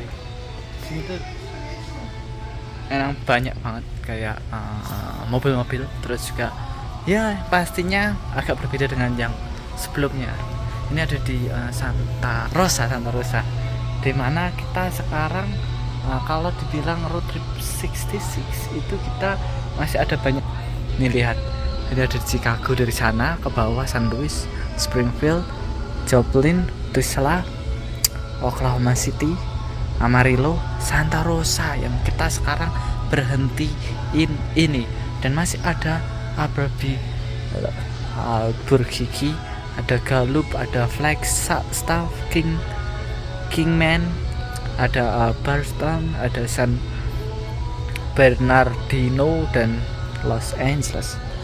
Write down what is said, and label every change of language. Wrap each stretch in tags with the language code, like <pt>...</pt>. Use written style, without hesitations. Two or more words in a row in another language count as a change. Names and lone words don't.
<id>Sini tuh emang banyak banget kayak mobil-mobil, terus juga ya pastinya agak berbeda dengan yang sebelumnya. Ini ada di Santa Rosa, di mana kita sekarang kalau dibilang</id> <en>road trip</en> <id>66 itu kita masih ada banyak. Nih lihat, ini ada di Chicago, dari sana ke bawah San Luis, Springfield, Joplin, Tulsa, Oklahoma City, Amarillo, Santa Rosa yang kita sekarang berhentiin ini. Dan masih ada Albuquerque, ada Gallup, ada Flagstaff, Kingman, ada Barstow, ada San Bernardino dan Los Angeles.</id>